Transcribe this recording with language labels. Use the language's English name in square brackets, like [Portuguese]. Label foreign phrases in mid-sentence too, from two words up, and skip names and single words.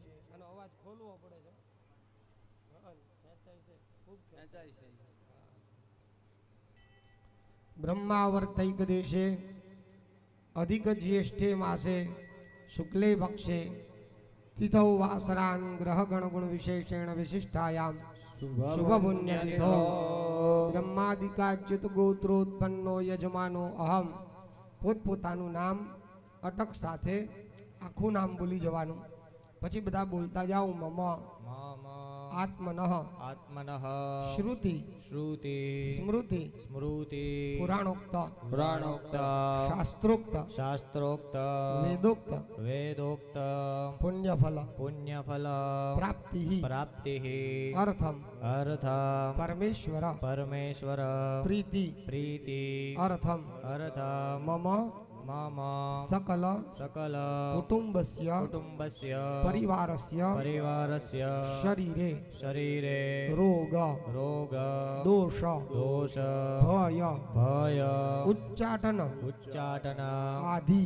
[Sanskrit] ब्रह्मावर्तैक देशे अधिक ज्येष्ठे मासे शुक्ले पक्षे तिथौ वासरान् ग्रहगण गुण विशेषेण विशिष्टायां शुभ पुण्यतिथौ ब्रह्मादिकाच्युत गोत्रोत्पन्नो यजमानो अहम [Gujarati] પોતપોતાનું નામ અટક સાથે આખું નામ બોલી જવાનું પછી બધા બોલતા જાઓ [Sanskrit] મમ આત્મનઃ આત્મનઃ શ્રુતિ શ્રુતિ સ્મૃતિ સ્મૃતિ પુરાણોક્ત પુરાણોક્ત શાસ્ત્રોક્ત શાસ્ત્રોક્ત વેદોક્ત વેદોક્ત પુણ્યફલ પુણ્યફલ પ્રાપ્તિ પ્રાપ્તિ અર્થમ અર્થમ પરમેશ્વર પરમેશ્વર પ્રીતિ પ્રીતિ અર્થમ અર્થમ મમ મમ સકલ સકલ કુટુંબસ્ય કુટુંબસ્ય પરિવારસ્ય પરિવારસ્ય શરીરે શરીરે રોગ રોગ દોષ દોષ ભય ભય ઉચ્ચાટન ઉચ્ચાટન આધિ